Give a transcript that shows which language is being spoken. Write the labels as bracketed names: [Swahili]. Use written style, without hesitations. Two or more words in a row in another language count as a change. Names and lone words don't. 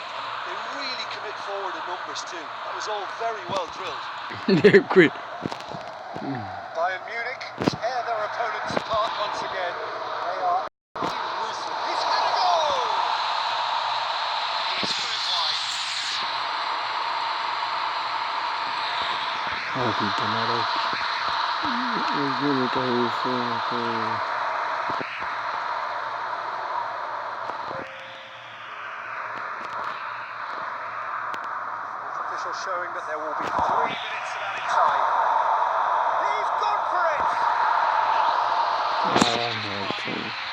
[English] They really commit forward in numbers too. That was all very well drilled. they're quick Bayern Munich tear their opponents apart once again. They are ruthless. He's had a goal! He's put it wide. ahita naroki ugini kahise Official showing that there will be 3 minutes of added time. He's gone for it! abantwana